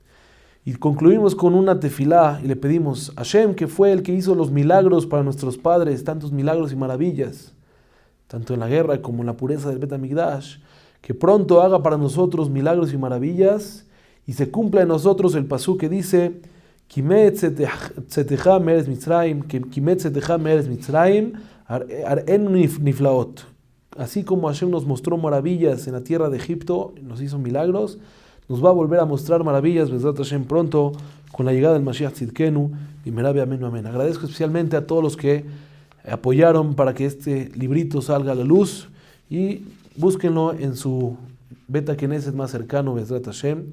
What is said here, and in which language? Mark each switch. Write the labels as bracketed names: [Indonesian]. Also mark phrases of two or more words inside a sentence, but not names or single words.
[Spanish] Y concluimos con una tefilá y le pedimos a Hashem, que fue el que hizo los milagros para nuestros padres, tantos milagros y maravillas, tanto en la guerra como en la pureza del [Hebrew] בית המקדש, [Spanish] que pronto haga para nosotros milagros y maravillas y se cumpla en nosotros el pasú que dice: [Hebrew] כימי צאתך מארץ מצרים, כימי צאתך מארץ מצרים, אראנו נפלאות. [Spanish] Así como Hashem nos mostró maravillas en la tierra de Egipto, nos hizo milagros, nos va a volver a mostrar maravillas, [Hebrew] בעזרת השם, [Spanish] pronto, con la llegada del [Hebrew] משיח צדקנו, [Spanish] y Merabe Amén, amén. Agradezco especialmente a todos los que apoyaron para que este librito salga a la luz, y búsquenlo en su [Hebrew] בית כנסת [Spanish] más cercano, [Hebrew] בעזרת השם.